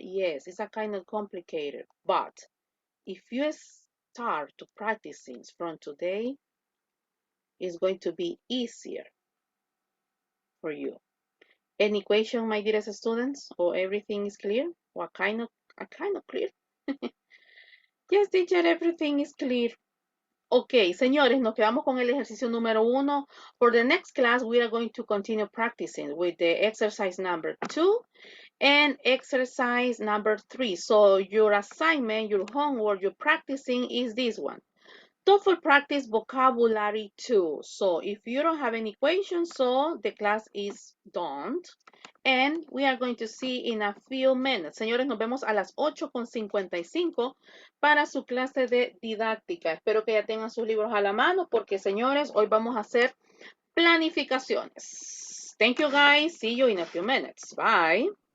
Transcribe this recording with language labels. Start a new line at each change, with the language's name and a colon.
English: Yes, it's a kind of complicated. But if you start to practice things from today, is going to be easier for you. Any question, my dearest students? Or everything is clear? Or kind of clear? Yes, teacher, everything is clear.
Spanish: Ok, señores, nos quedamos con el ejercicio número 1.
English: For the next class, we are going to continue practicing with the exercise number 2 and exercise number 3. So your assignment, your homework, your practicing is this one. TOEFL practice vocabulary 2. So if you don't have any questions, so the class is done. And we are going to see in a few minutes.
Spanish: Señores, nos vemos a las 8:55 para su clase de didáctica. Espero que ya tengan sus libros a la mano porque, señores, hoy vamos a hacer planificaciones.
English: Thank you, guys. See you in a few minutes. Bye.